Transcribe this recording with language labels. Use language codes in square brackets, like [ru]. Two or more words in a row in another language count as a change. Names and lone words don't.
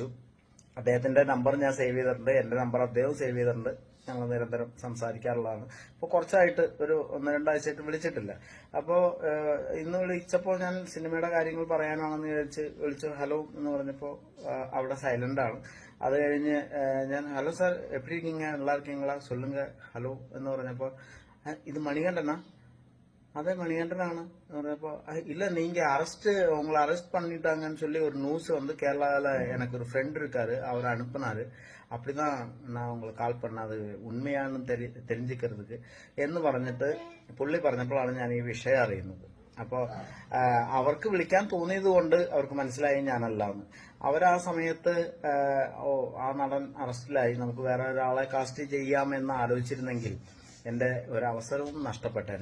[ml] അദ്ദേഹത്തിന്റെ നമ്പർ ഞാൻ സേവ് ചെയ്തിട്ടുണ്ട്, എന്റെ നമ്പർ അദ്ദേഹം സേവ് ചെയ്തിട്ടുണ്ട്. ഞങ്ങൾ നിരന്തരം സംസാരിക്കാറുള്ളതാണ്. അപ്പോൾ കുറച്ചായിട്ട് ഒരു 1-2 ആഴ്ചയായിട്ട് വിളിച്ചിട്ടില്ല. അപ്പോൾ ഇന്ന് വിളിച്ചപ്പോൾ ഞാൻ സിനിമയുടെ കാര്യങ്ങൾ പറയാനാണെന്ന് വിളിച്ചു. ഹലോ എന്ന് പറഞ്ഞപ്പോൾ അവിടെ സൈലന്റ് ആണ്. അത് കഴിഞ്ഞ് ഞാൻ ഹലോ സാർ [ta] எப்பி இருக்கீங்க, நல்லா இருக்கீங்களா, சொல்லுங்க [ml] ഹലോ എന്ന് പറഞ്ഞപ്പോൾ ഇത് മണികണ്ഠനാ? അതെ മണികണ്ഠനാണ് എന്ന് പറഞ്ഞപ്പോ [ta] இல்ல நீங்க உங்களை அரெஸ்ட் பண்ணிட்டாங்கன்னு சொல்லி ஒரு நியூஸ் வந்து கேரளாவில் எனக்கு ஒரு ஃப்ரெண்ட் இருக்காரு, அவர் அனுப்புனாரு. அப்படிதான் நான் உங்களுக்கு கால் பண்ண, [ml] അത് ഉണ്മയാണെന്ന് தெரிஞ்சுக்கிறதுக்கு എന്ന് പറഞ്ഞിട്ട് പുള്ളി പറഞ്ഞപ്പോഴാണ് ഞാൻ ഈ വിഷയം അറിയുന്നത്. അപ്പോൾ അവർക്ക് വിളിക്കാൻ തോന്നിയത് കൊണ്ട് അവർക്ക് മനസ്സിലായി ഞാനല്ലാന്ന്. അവരാ സമയത്ത് ആ നടൻ അറസ്റ്റിലായി, നമുക്ക് വേറെ ഒരാളെ കാസ്റ്റ് ചെയ്യാമെന്ന് ആലോചിച്ചിരുന്നെങ്കിൽ എൻ്റെ ഒരവസരവും നഷ്ടപ്പെട്ടേനെ.